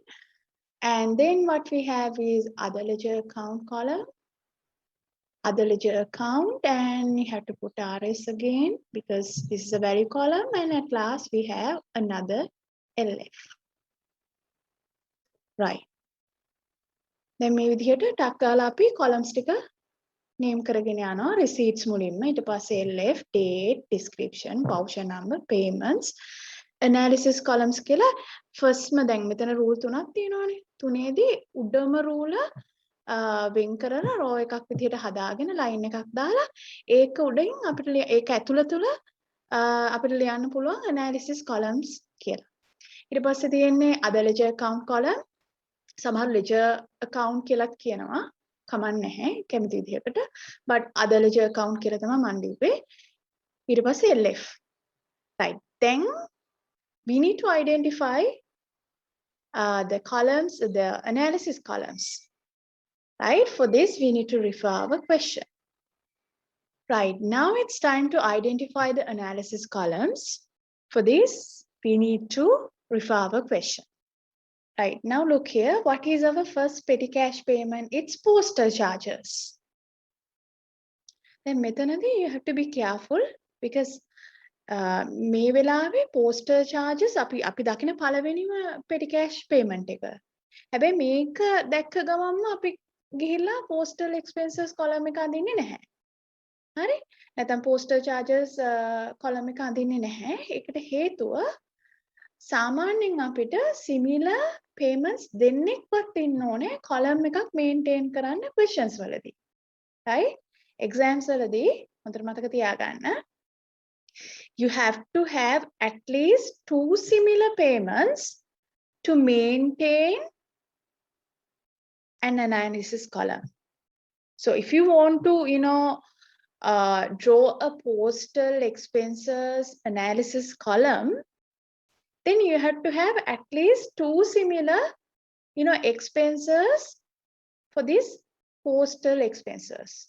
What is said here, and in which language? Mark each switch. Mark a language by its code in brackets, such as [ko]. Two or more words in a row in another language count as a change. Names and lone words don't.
[en] And then what we have is other ledger account column. Other ledger account, and you have to put RS again because this is a value column, and at last we have another LF. Right. Then [si] මේ විදිහට ටක් ගාලා අපි columns ටික name කරගෙන යනවා receipts මුලින්ම ඊට පස්සේ [en] LF, date, description, voucher number, payments, analysis columns [si] කියලා firstම දැන් මෙතන rule තුනක් තියෙනවානේ. තුනේදී උඩම rule වෙන් කරලා row එකක් විදිහට හදාගෙන line එකක් දාලා ඒක උඩින් අපිට ඒක ඇතුළතුල අපිට ලියන්න පුළුවන් [en] analysis columns [si] කියලා. ඊට පස්සේ තියෙන්නේ [en] other ledger account column. [si] සමහර [en] ledger account [si] කියලාත් කියනවා. කමක් නැහැ කැමති විදිහකට. [en] but other ledger account [si] කියලා තමයි මම ලිව්වේ. ඊට පස්සේ LF. Right. [en] Then we need to identify the columns, the analysis columns. Right, for this we need to refer our question. Right, now it's time to identify the analysis columns. For this, we need to refer our question. Right, now look here, what is our first petty cash payment? It's postal charges. Then මෙතනදී you have to be careful because [si] මේ වෙලාවේ [en] postal charges [si] අපි දකින පළවෙනිම [en] petty cash payment එක. [si] හැබැයි මේක දැක්ක ගමන්ම අපි ගිහිල්ලා [en] postal expenses column [si] එක අඳින්නේ නැහැ. හරි? නැත්නම් [en] postal charges column [si] එක අඳින්නේ නැහැ. ඒකට හේතුව සාමාන්‍යයෙන් අපිට [en] similar payments [si] දෙන්නෙක්වත් ඉන්න ඕනේ column එකක් maintain කරන්න questions වලදී. Right? Exams වලදී හොඳට මතක තියාගන්න. [en] You have to have at least 2 similar payments to maintain an analysis column. So if you want to, draw a postal expenses analysis column, then you have to have at least two similar, expenses for these postal expenses.